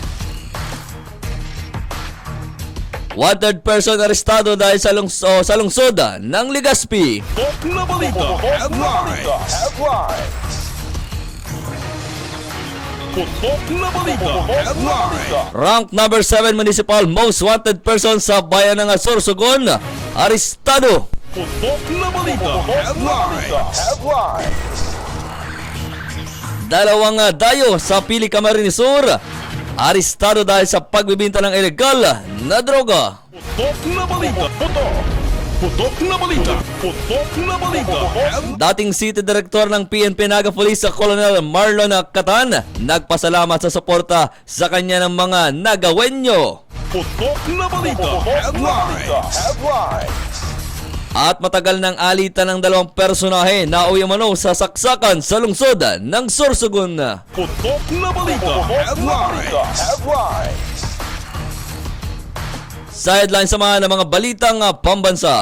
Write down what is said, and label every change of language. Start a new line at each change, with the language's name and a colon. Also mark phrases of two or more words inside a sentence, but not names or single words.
English: Wanted person
Filipino: arestado dahil sa lungsod ng Legazpi. Putok na balita headlines. Putok na balita headlines.
English: Rank number 7 municipal most wanted person
Filipino: sa bayan ng Sorsogon arestado. Putok na balita headlines. Dalawang dayo sa Pili Camarines Sur arestado dahil sa pagbibinta ng ilegal na droga. Putok na balita. Putok na balita. Putok na balita. Dating
English: City Director
Filipino: ng PNP Naga Police sa Colonel Marlon Catan nagpasalamat sa suporta sa kanya ng mga Nagawenyo. Putok na balita headlines. At matagal ng alitan ng dalawang personahe na uwi umano sa saksakan sa lungsod ng Sorsogon. Putok na balita headlines. Sideline samahan ng mga balitang pambansa.